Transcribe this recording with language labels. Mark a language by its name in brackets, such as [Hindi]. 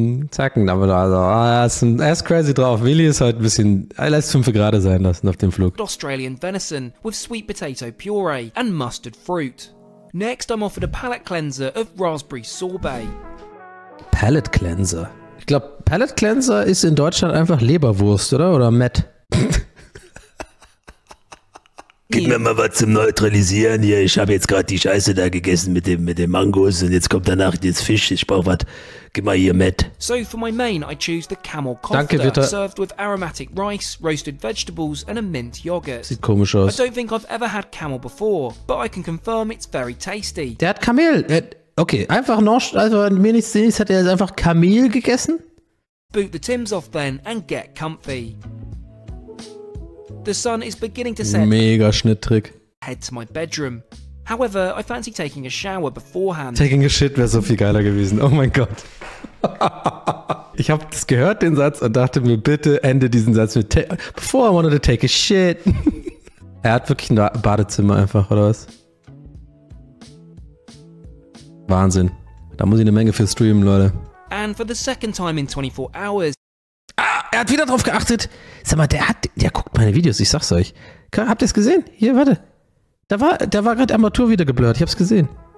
[German] Zacken, aber also, er ist crazy drauf. Willi ist heute ein bisschen, er lässt 5 Grad sein lassen auf dem Flug. [English] Australian venison with sweet potato puree and mustard fruit. Next, I'm offered a palate cleanser of raspberry sorbet. Palate Cleanser? [German] Ich glaube, Palate Cleanser ist in Deutschland einfach Leberwurst, oder? Oder Met? Gib mir mal was zum Neutralisieren hier. Ich habe jetzt gerade die Scheiße da gegessen mit dem Mangos und jetzt kommt danach jetzt Fisch. Ich brauche was. Gib mal hier Met. [English] So for my main, I choose the camel [German] Danke, [English] kofta, Witter. served with aromatic rice, roasted vegetables and a mint yogurt. [German] Sieht komisch [English] I [German] aus. [English] don't think I've ever had camel before, but I can confirm it's very tasty. [German] Der hat Kamel. Okay, einfach noch, also mir nichts sehen, hat er jetzt einfach Kamel gegessen? [English] Boot the Tims off then and get comfy. The sun is beginning to set. [German] Mega Schnitttrick. [English] Head to my bedroom. However, I fancy taking a shower beforehand. Taking a shit [German] wäre so viel geiler gewesen. Oh mein Gott. Ich habe das gehört, den Satz, und dachte mir, bitte ende diesen Satz mit [English] before I wanted to take a shit. [German] Er hat wirklich ein Badezimmer einfach, oder was? Wahnsinn. Da muss ich eine Menge für streamen, Leute. [English] And for the second time in 24 hours. [German] Er hat wieder drauf geachtet. Sag mal, der guckt meine Videos, ich sag's euch. Habt ihr es gesehen? Hier, warte. Der war gerade Armatur wieder geblurrt, ich hab's gesehen.